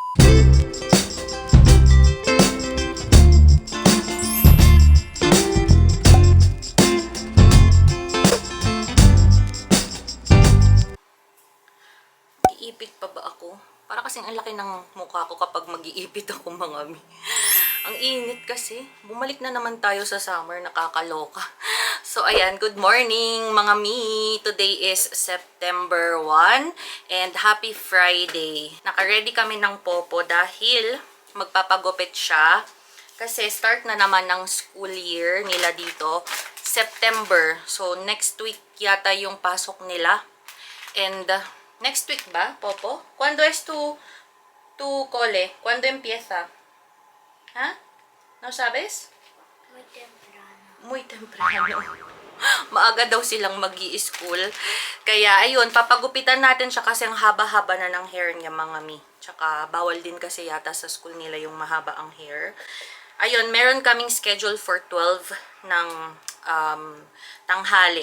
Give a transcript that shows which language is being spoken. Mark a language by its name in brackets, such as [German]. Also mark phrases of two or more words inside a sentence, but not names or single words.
[Filipino] Iipit pa ba ako? Para kasing ang laki ng mukha ko kapag mag-iipit ako, mga mi. Ang init kasi. Bumalik na naman tayo sa summer, nakakaloka. So ayan, [English] good morning [Filipino] mga mi. [English] Today is September 1 and happy Friday. [Filipino] Naka-ready kami ng popo dahil magpapagupit siya. Kasi start na naman ng school year nila dito, September. So [English] next week [Filipino] yata yung pasok nila. [English] And next week ba, Popo? [Spanish] ¿Cuándo es tu cole? ¿Cuándo empieza? ¿Ha? ¿No sabes? Muy temprano. Muy temprano. [Filipino] Maaga daw silang mag-i-school. Kaya, ayun, papagupitan natin siya kasi ang haba-haba na ng [English] hair niya, [Filipino] mga mi. Tsaka, bawal din kasi yata sa school nila yung mahaba ang hair. Ayun, meron kaming [English] schedule for [Filipino] 12 ng tanghali.